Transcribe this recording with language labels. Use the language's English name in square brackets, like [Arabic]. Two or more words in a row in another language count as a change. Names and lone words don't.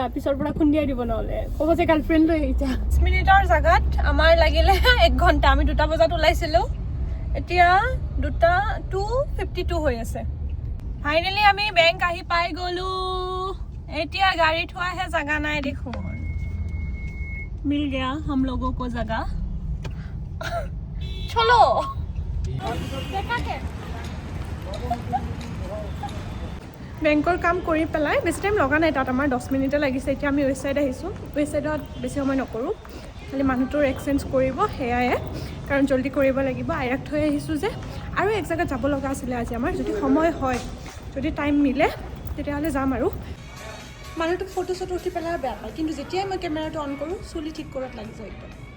[Assamese] পিছৰ পৰা খুন্দিয়াই দিব নহ'লে ক'ব যে গাৰ্লফ্ৰেণ্ড লৈ আহিছা 5 মিনিটৰ জাগাত আমাৰ লাগিলে 1 ঘণ্টা আমি 2টা বজাত ওলাইছিলোঁ এতিয়া 2:52 হৈ আছে ফাইনেলি আমি বেংক আহি পাই গ'লো এতিয়া গাড়ী থোৱাহে জাগা নাই দেখোন [Hindi] मिल गया हम लोगों को जगह [Assamese] चलो বেংকৰ কাম কৰি পেলাই বেছি টাইম লগা নাই তাত আমাৰ 10 মিনিটে লাগিছে এতিয়া আমি [English] West side [Assamese] আহিছোঁ ৱেষ্ট সাইডত বেছি সময় নকৰোঁ খালি মানুহটোৰ এক্সচেঞ্জ কৰিব সেয়াই কাৰণ জল্দি কৰিব লাগিব আইৰাক থৈ আহিছোঁ যে আৰু এক জেগাত যাব লগা আছিলে আজি আমাৰ যদি সময় হয় যদি টাইম মিলে তেতিয়াহ'লে যাম আৰু মানুহটো ফটো চটো উঠি পেলাই বেয়া পায় কিন্তু যেতিয়াই মই কেমেৰাটো অন কৰোঁ চুলি ঠিক কৰাত লাগি যায় একদম